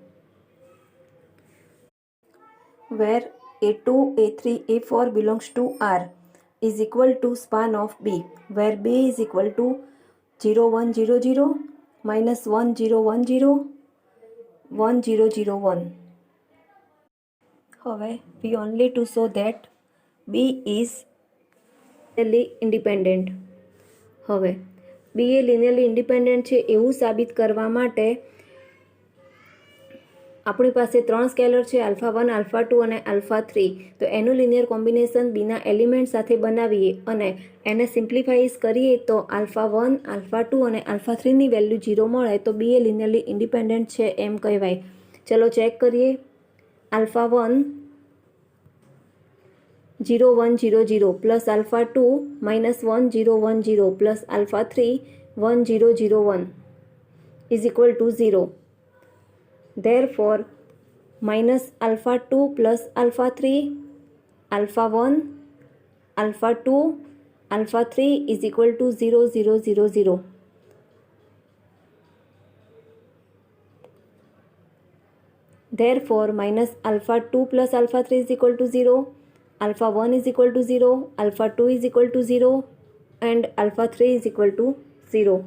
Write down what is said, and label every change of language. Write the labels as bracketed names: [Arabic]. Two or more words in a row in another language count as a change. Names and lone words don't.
[English] where A2, A3, A4 belongs to R is equal to span of B where B is equal to 0, 1, 0, 0 minus 1, 0, 1, 0 1, 0, 0, 1. હવે we only to show that B is linearly independent. [Gujarati] હવે B એ [English] linearly independent [Gujarati] છે એવું સાબિત કરવા માટે આપણી પાસે ત્રણ સ્કેલર છે α1, α2 અને α3. તો એનું [English] linear combination [Gujarati] બીના એલિમેન્ટ સાથે બનાવીએ અને એને સિમ્પ્લિફાઈઝ કરીએ તો α1, α2 અને α3ની વેલ્યુ 0 મળે તો બી એ [English] linearly independent [Gujarati] છે એમ કહેવાય. ચલો ચેક કરીએ. α1 0, 1, 0, 0 પ્લસ α2 -1, 0, 1, 0 પ્લસ α3 1, 0, 0, 1 [English] is equal to [Gujarati] 0. [English] Therefore, minus α2 plus α3, α1, α2, alpha 3 is equal to 0, 0, 0, 0. Therefore, minus alpha 2 plus alpha 3 is equal to 0, alpha 1 is equal to 0, alpha 2 is equal to 0, and alpha 3 is equal to 0.